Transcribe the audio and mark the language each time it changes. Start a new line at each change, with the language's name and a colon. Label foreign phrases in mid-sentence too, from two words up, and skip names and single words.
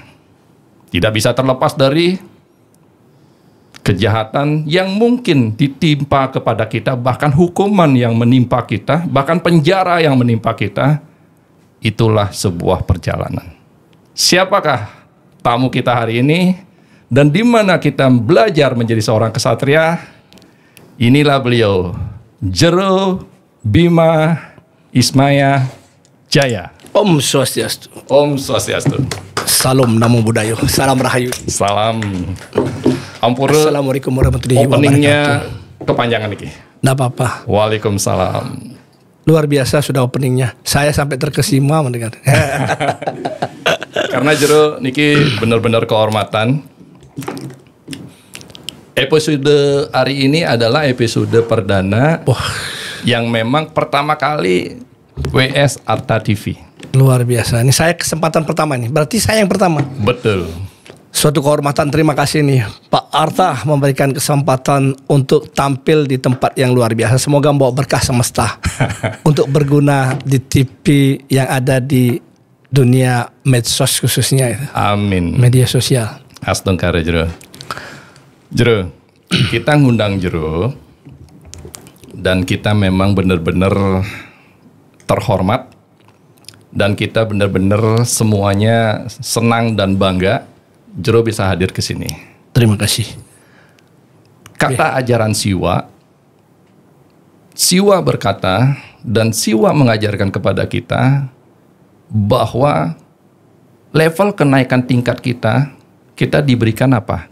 Indonesian: Tidak bisa terlepas dari kejahatan yang mungkin ditimpa kepada kita, bahkan hukuman yang menimpa kita, bahkan penjara yang menimpa kita. Itulah sebuah perjalanan. Siapakah tamu kita hari ini? Dan di mana kita belajar menjadi seorang kesatria? Inilah beliau, Jero Bima Ismaya Jaya.
Balinese: Om Swastiastu. Om Swastiastu.
Indonesian: Salam
Pali: Namo Buddhaya.
Indonesian: Salam Rahayu. Salam. Ampura.
Arabic: Assalamualaikum warahmatullahi wabarakatuh.
Indonesian: Openingnya kepanjangan nih. Nggak apa-apa. Waalaikumsalam. Luar biasa sudah openingnya. Saya sampai terkesima mendengar. Karena jero niki benar-benar kehormatan. Episode hari ini adalah episode perdana yang memang pertama kali WS Arta TV. Luar biasa. Ini saya kesempatan pertama nih. Berarti saya yang pertama. Betul. Suatu kehormatan, terima kasih nih Pak Arta memberikan kesempatan untuk tampil di tempat yang luar biasa. Semoga membawa berkah semesta untuk berguna di TV yang ada di dunia medsos khususnya. Amin. Media sosial. Astungkara Jero. Jero, kita ngundang Jero dan kita memang benar-benar terhormat dan kita benar-benar semuanya senang dan bangga Jero bisa hadir ke sini. Terima kasih. Kata ajaran Siwa, Siwa berkata dan Siwa mengajarkan kepada kita bahwa level kenaikan tingkat kita diberikan apa?